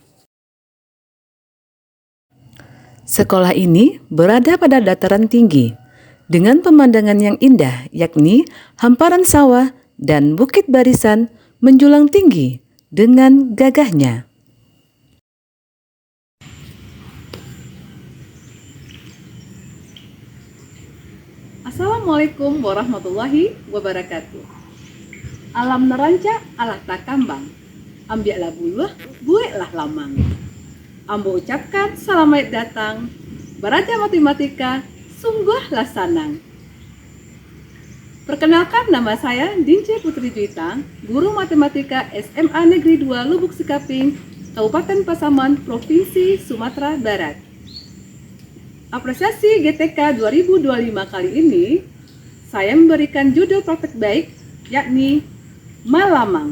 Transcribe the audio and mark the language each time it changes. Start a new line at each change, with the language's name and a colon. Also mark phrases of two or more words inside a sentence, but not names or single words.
Indonesian: Sekolah ini berada pada dataran tinggi, dengan pemandangan yang indah, yakni hamparan sawah dan bukit barisan menjulang tinggi dengan gagahnya.
Arabic: Assalamualaikum warahmatullahi wabarakatuh.
Minangkabau: Alam neranca alah takambang, ambiaklah buluh, bueklah lamang. Ambo ucapkan selamat datang, Baraja Matematika, sungguhlah sanang.
Indonesian: Perkenalkan, nama saya Dince Putri Juwita, Guru Matematika SMA Negeri 2 Lubuk Sekaping, Kabupaten Pasaman, Provinsi Sumatera Barat. Apresiasi GTK 2025 kali ini, saya memberikan judul praktek baik, yakni Malamang.